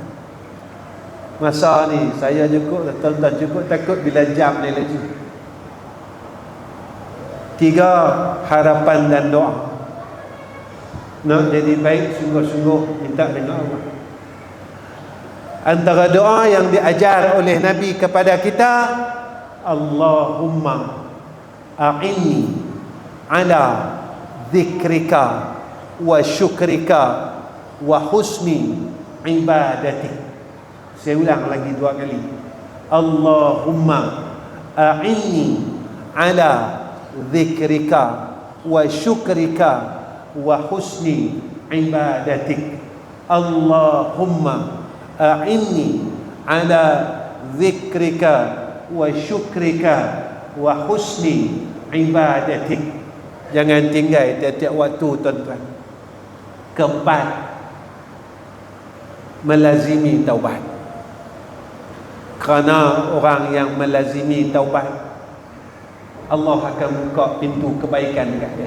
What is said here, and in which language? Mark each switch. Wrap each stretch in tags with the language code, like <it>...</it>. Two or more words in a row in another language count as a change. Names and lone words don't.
<ms>Masa ni saya cukup, tuan-tuan cukup takut bila jam ni laju. 3, harapan dan doa. Nak jadi baik sungguh-sungguh minta dengan Allah. Antara doa yang diajar oleh Nabi kepada kita,</ms> <ar>اللهم أعني على ذكرك وشكرك وحسن عبادتك.</ar> <ms>Saya ulang lagi 2 kali.</ms> <ar>اللهم أعني على ذكرك وشكرك وحسن عبادتك. اللهم أعني على ذكرك وشكرك وحسن عبادتك.</ar> <ms>Jangan tinggal tiap-tiap waktu tuan-tuan. Keempat, melazimi taubat. Kerana orang yang melazimi taubat, Allah akan buka pintu kebaikan dekat dia.</ms>